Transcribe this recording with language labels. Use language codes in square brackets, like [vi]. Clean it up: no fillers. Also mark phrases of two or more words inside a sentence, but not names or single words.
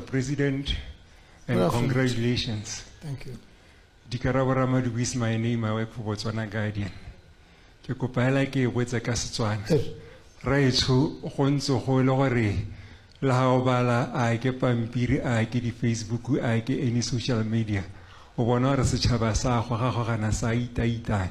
[en] President, and congratulations. Thank you. Dikarabo Ramadou is my name. I work for Botswana Guardian. [tn] Ke kopa hela ke botsa ka Setswana. Re tsho go ntse go le gore la ha bala a ke pampiri a ke di Facebook a ke [en] any social media. [tn] O bona re setšhaba sa go ga gana sa itaitana.